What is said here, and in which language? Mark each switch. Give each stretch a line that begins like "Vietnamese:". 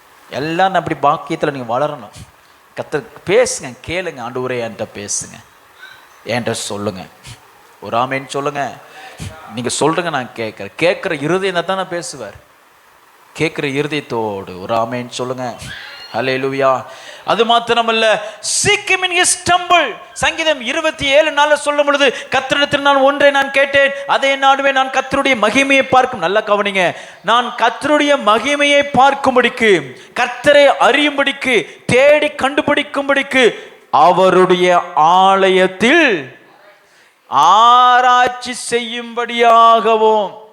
Tamil: எல்லாம் அப்படி பாக்கியத்தில் நீங்க வளரணும். கர்த்தர் பேசுங்க, கேளுங்க. ஆண்டவரே என்கிட்ட பேசுங்க, என்கிட்ட சொல்லுங்க. ஒரு ஆமேன்னு சொல்லுங்க. நீங்க சொல்றீங்க, நான் கேட்கிறேன். கேட்கிற இருதயம் தான் நான் பேசுவார். கேட்கிற இருதயத்தோடு ஒரு ஆமேன்னு சொல்லுங்க. ஹல்லேலூயா. அது மாத்திரமல்ல,
English: seek him in his temple.
Tamil: சங்கீதம் 27:4 சொல்லும் பொழுது, கர்த்தரிடத்தில் நான் ஒன்றை நான் கேட்டேன், அதை நாடுவேன், நான் கர்த்தருடைய மகிமையை பார்க்கும். நல்லா கவனிங்க. நான் கர்த்தருடைய மகிமையை பார்க்கும்படிக்கு, கர்த்தரை அறியும்படிக்கு, தேடி கண்டுபிடிக்கும்படிக்கு, அவருடைய ஆலயத்தில் ஆராய்ச்சி செய்யும்படியாகவும்.